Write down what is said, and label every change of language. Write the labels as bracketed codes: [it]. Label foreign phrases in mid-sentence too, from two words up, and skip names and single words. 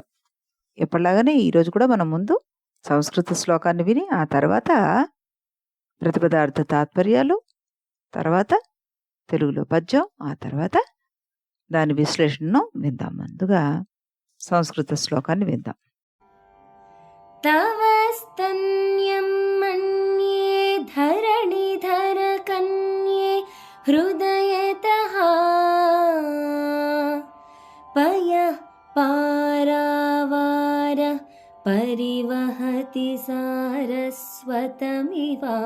[te] ఎప్పటిలాగానే ఈరోజు కూడా మనం ముందు సంస్కృత శ్లోకాన్ని విని, ఆ తర్వాత ప్రతిపదార్థ తాత్పర్యాలు, తర్వాత తెలుగులో పద్యం, ఆ తర్వాత దాని విశ్లేషణను విందాం. ముందుగా సంస్కృత శ్లోకాన్ని విందాం. [sa] तव स्तन्यं मन्ये धरणिधरकन्ये हृदयतः पयः पारावार परिवहति सारस्वतमिव